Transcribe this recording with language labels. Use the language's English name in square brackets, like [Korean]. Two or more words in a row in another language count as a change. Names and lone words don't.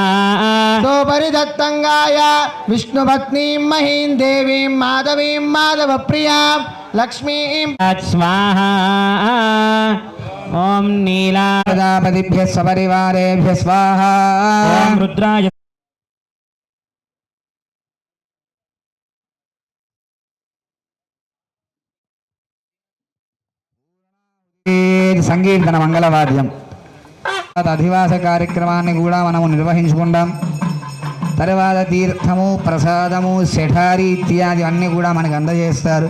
[Sanskrit] सोपरिदत्तङ्गाय विष्णुपत्नीं महीं देवीं माधवीं माधवप्रियां लक्ष्मीं स्वाहा ॐ नीला प्रजापतिभ्यः सपरिवारेभ्यः स्वाहा ॐ रुद्राय [Telugu] సంకీర్తన మంగళవాద్యం అధివాస కార్యక్రమాన్ని కూడా మనము నిర్వహించుకుంటాం. తర్వాత తీర్థము ప్రసాదము శఠారి ఇత్యాది అన్నీ కూడా మనకు అందజేస్తారు.